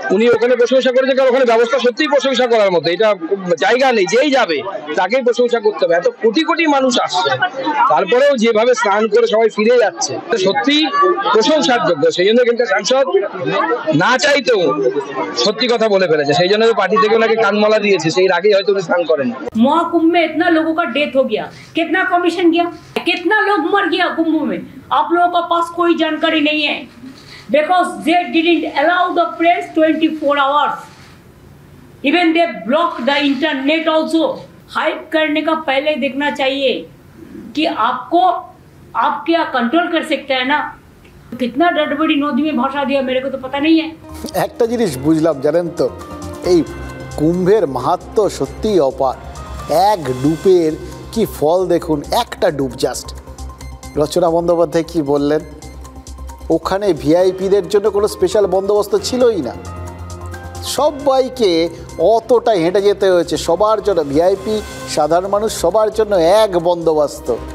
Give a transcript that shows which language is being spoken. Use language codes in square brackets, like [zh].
[bn] উনি ওখানে প্রশংসা করেছেন, কারণ ওখানে ব্যবস্থা সত্যিই প্রশংসা করার মতো। এটা জায়গা নেই, যেই যাবে তাকেই প্রশংসা করতে হবে। এত কোটি কোটি মানুষ আসছে, তারপরেও যেভাবে স্নান করে সবাই ফিরে যাচ্ছে, সত্যি প্রশংসার যোগ্য। সেই জন্য এখানকার সাংসদ না চাইতেও সত্যি কথা বলে ফেলেছে, সেই জন্য পার্টি থেকে ওনাকে কানমালা দিয়েছে, সেই আগেই হয়তো উনি স্নান করেন। [hi] महाकुंभ में इतना लोगों का डेथ हो गया, कितना कमीशन गया, कितना लोग मर गया कुंभ में, आप लोगों का पास कोई जानकारी नहीं है, [en] because they didn't allow the press 24 hours, even they blocked the internet also। [hi] Hype करने का पहले देखना चाहिए कि आपको आप क्या कंट्रोल कर सकते हैं ना, कितना डेड बॉडी नदी में भाषा दिया मेरे को तो पता नहीं है। [bn] একটা জিনিস বুঝলাম জানেন তো, এই কুম্ভের মাহাত্ম্য সত্যিই অপার। এক ডুবের কি ফল দেখুন, একটা ডুব জাস্ট। রচনা বন্দ্যোপাধ্যায় কি বললেন, ওখানে ভিআইপিদের জন্য কোনো স্পেশাল বন্দোবস্ত ছিলই না, সবাইকে অতটা হেঁটে যেতে হয়েছে, সবার জন্য ভিআইপি সাধারণ মানুষ সবার জন্য এক বন্দোবস্ত।